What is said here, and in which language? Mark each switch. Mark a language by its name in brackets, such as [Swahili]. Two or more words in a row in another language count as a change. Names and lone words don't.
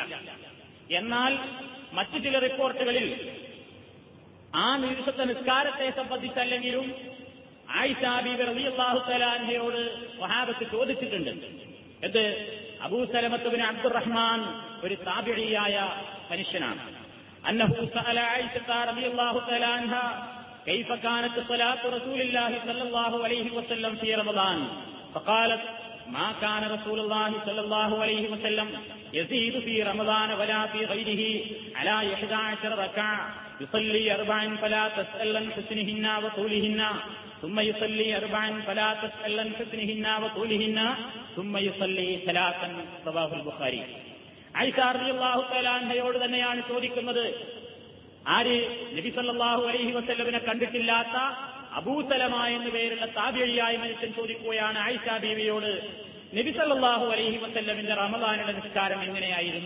[Malayalam] എന്നാൽ മറ്റു ചില റിപ്പോർട്ടുകളിൽ ആ ദിവസത്തെ നിസ്കാരത്തെ സംബന്ധിച്ചല്ലെങ്കിലും ആയിഷ ബീവി [Arabic] رضي الله تعالى [Malayalam] അൻഹയോട് സ്വഹാബത്ത് ചോദിച്ചിട്ടുണ്ട്. ഇത് അബൂ സലമത്ത് ബിൻ അബ്ദുറഹ്മാൻ ഒരു താബിഈയായ മനുഷ്യനാണ്. [Arabic] أنه سأل عائشة رضي الله تعالى عنها كيف كانت صلاة رسول الله صلى الله عليه وسلم في رمضان فقالت ما كان رسول الله صلى الله عليه وسلم يزيد في رمضان ولا في غيره على 11 ركعة يصلي 4 فلا تسأل عن حسنهن وطولهن ثم يصلي 4 فلا تسأل عن حسنهن وطولهن ثم يصلي 3 رواه البخاري. [Malayalam] ആയിഷ [Arabic] رضي الله تعالى [Malayalam] അൻഹയോട് തന്നെയാണ് ചോദിക്കുന്നത്. ആര്? നബി [Arabic] صلى الله عليه [Malayalam] വസല്ലമിനെ കണ്ടിട്ടില്ലാത്ത അബൂ സലമ എന്ന പേരുള്ള താബിഈയായ മനുഷ്യൻ ചോദിക്കുകയാണ് ആയിഷ ബീവിയോട്, നബി [Arabic] صلى الله عليه [Malayalam] വസല്ലമിന്റെ റമദാനിലെ നിസ്കാരം എങ്ങനെയായിരുന്നു?